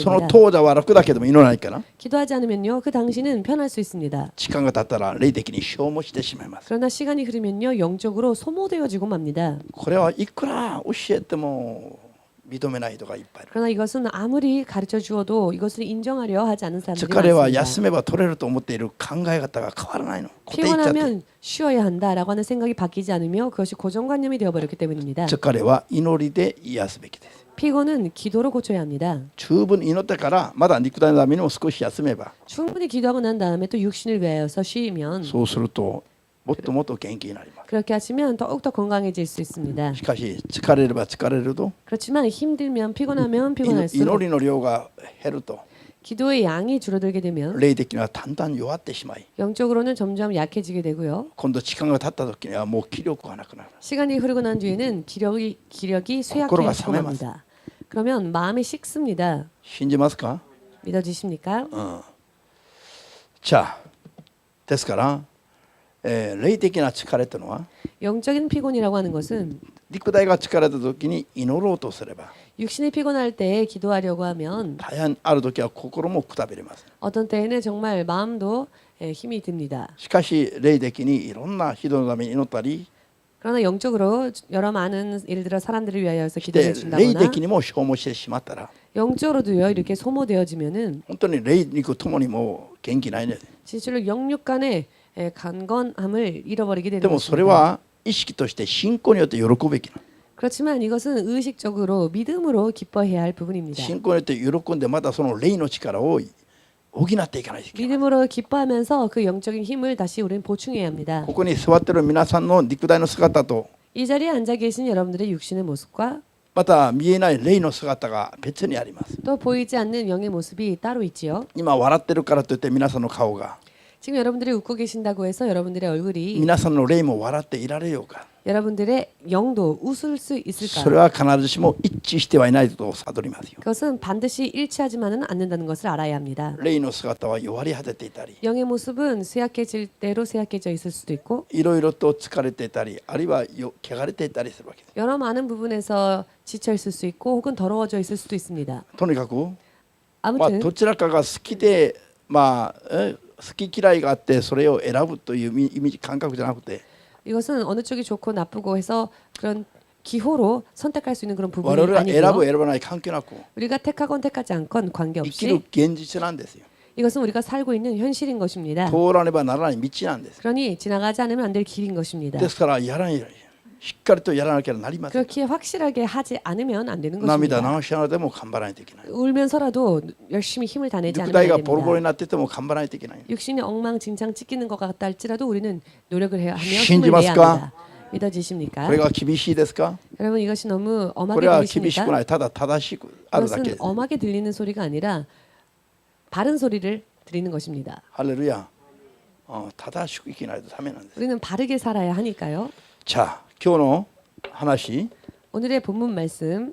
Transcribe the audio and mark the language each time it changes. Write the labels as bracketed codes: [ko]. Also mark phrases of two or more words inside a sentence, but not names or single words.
[ja] その [ko] 됩니다. [ja] 当座は楽だけども祈らないから [ko] 기도하지 않으면요, 그 당시는 편할 수 있습니다. [ja] 時間が経ったら霊的に消耗してしまいます。 [ko] 그러나 시간이 흐르면요, 영적으로 소모되어지고 맙니다. [ja] これはいくら教えても認めない人がいっぱいいる。 [ko] 그러나 이것은 아무리 가르쳐 주어도 이것을 인정하려 하지 않은 사람들이 [ja] 疲れは [ko] 많습니다. [ja] 休めば取れると思っている考え方が変わらないの。固定しちゃって [ko] 피곤하면 쉬어야 한다라고 하는 생각이 바뀌지 않으며 그것이 고정관념이 되어버렸기 때문입니다. [ja] 疲れは祈りで癒すべきです。 [ko] 피곤은 기도로 고쳐야 합니다. [ja] 十分に祈ってからまだ肉体のためにも少し休めば [ko] 충분히 기도하고 난 다음에 또 육신을 위하여서 쉬면 [ja] そうするともっともっと元気になります。 [ko] 그렇게 하시면 더욱더 건강해질 수 있습니다. [ja] しかし疲れれば疲れると [ko] 그렇지만 힘들면 피곤하면 [ja] 祈 [ko] 피곤할수록 [ja] りの量が減ると [ko] 기도의 양이 줄어들게 되면 [ja] 霊的にはだんだん弱ってしまい [ko] 영적으로는 점점 약해지게 되고요. [ja] 今度時間が経った時にはもう気力がなくなる。 [ko] 시간이 흐르고 난 뒤에는 기력이 쇠약해지고 합니다. 그러면 마음이 식습니다. [ja] 信じますか？ [ko] 믿어지십니까? [ja] じゃあですから、霊的な疲れというのは [ko] 영적인 피곤이라고 하는 것은 [ja] 肉体が疲れた時に祈ろうとすれば [ko] 육신이 피곤할 때 기도하려고 하면 [ja] 大変ある時は心もくたびれます。 [ko] 어떤 때에는 정말 마음도 힘이 듭니다. [ja] しかし霊的にいろんな人のために祈ったり [ko] 그러나 영적으로 여러 많은 예를 들어 사람들을 위하여서 [ja] して [ko] 기도해 [ja] 霊 [ko] 준다거나 [ja] 的にも消耗してしまったら [ko] 영적으로도요 이렇게 소모되어지면은 [ja] 本当に霊肉ともにもう元気ないね。 [ko] 진실로 영육 간의 강건함을 잃어버리게 [ja] で [ko] 되는 [ja] もそれ [ko] 것입니다. [ja] は意識として信仰によって喜ぶべきな。 [ko] 그렇지만 이것은 의식적으로 믿음으로 기뻐해야 할 부분입니다. [ja] 信仰によって喜んでまたその霊の力を補っていかないといけない。 [ko] 믿음으로 기뻐하면서 그 영적인 힘을 다시 우리는 보충해야 합니다. [ja] ここに座っている皆さんの肉体の姿と [ko] 이 자리에 앉아 계신 여러분들의 육신의 모습과 [ja] また見えない霊の姿が別にあります。 [ko] 또 보이지 않는 영의 모습이 따로 있지요. [ja] 今笑ってるからといって皆さんの顔が [ko] 지금 여러분들이 웃고 계신다고 해서 여러분들의 얼굴이 [ja] 皆さんの霊も笑っていられようか。 [ko] 여러분들의 영도 웃을 수 [ja] それ [ko] 있을까? [ja] は必ずしも一致してはいないと悟りますよ。 [ko] 그것은 반드시 일치하지만은 않는다는 것을 알아야 합니다. [ja] 霊の姿は弱り果てていたり [ko] 영의 모습은 쇠약해질 대로 쇠약해져 있을 수도 있고 [ja] いろいろと疲れていたりあるいは汚れていたりするわけです。 [ko] 여러 많은 부분에서 지쳐 있을 수 있고 혹은 더러워져 있을 수도 있습니다. [ja] とにかく、まあ、 [ko] 아무튼 [ja] どちらかが好きで、まあ、好き嫌いがあってそれを選ぶという意味感覚じゃなくて [ko] 이것은 어느 쪽이 좋고 나쁘고 해서 그런 기호로 선택할 수 있는 그런 [ja] 我 [ko] 부분이 [ja] 々は選ぶ [ko] 아니고요. [ja] 選ばない関係なく [ko] 우리가 택하건 택하지 않건 [ja] 生きる [ko] 관계없이 [ja] 現実なんですよ。 [ko] 이것은 우리가 살고 있는 현실인 것입니다. [ja] 通らねばならない道なんです。 [ko] 그러니 지나가지 않으면 안 될 길인 것입니다. [ja] ですからやらないしっかりとやらなきゃなりません。 [ko] 그렇게 확실하게 하지 않으면 안 되는 [ja] 涙 [ko] 것입니다. [ja] 流しながらでも頑張らないといけない。 [ko] 울면서라도 열심히 힘을 다내지 [ja] 肉 [ko] 않으면 [ja] 体 [ko] 안 [ja] がボロボロ [ko] 됩니다. [ja] になってても頑張らないといけない。 [ko] 육신이 엉망진창 찢기는 것 같다 할지라도 우리는 노력을 해야 하며 힘을 [ja] 신지마스까? [ko] 내야 합니다. 믿어지십니까? [ja] これが厳しいですか？ [ko] 여러분 이것이 너무 [ja] こ [ko] 엄하게 [ja] れは厳しく [ko] 들리십니까? [ja] ない。ただ正しくあるだけ [ko] 그것은 [ja] です。 [ko] 엄하게 들리는 소리가 아니라 바른 소리를 드리는 것입니다. [ja] ハレルヤ。正しく生きないとダメなんです。 [ko] 우리는 바르게 살아야 하니까요. [ja] じゃあ今日の話、 [ko] 오늘의 본문 말씀